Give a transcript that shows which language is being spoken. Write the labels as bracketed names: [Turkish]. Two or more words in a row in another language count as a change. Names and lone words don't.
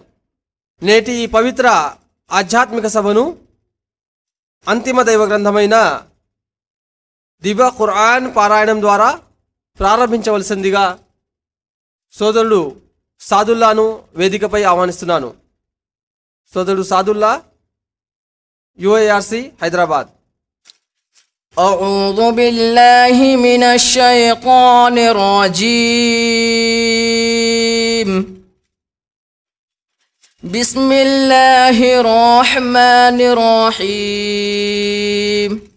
[Telugu] నేటి ఈ పవిత్ర ఆధ్యాత్మిక సభను అంతిమ దైవ గ్రంథమైన దివ్య ఖురాన్ పారాయణం ద్వారా ప్రారంభించవలసిందిగా సోదరుడు సాదుల్లాను వేదికపై ఆహ్వానిస్తున్నాను. సోదరుడు సాదుల్లా, UARC హైదరాబాద్. [Arabic] أعوذ بالله من الشيطان الرجيم. بسم الله الرحمن الرحيم.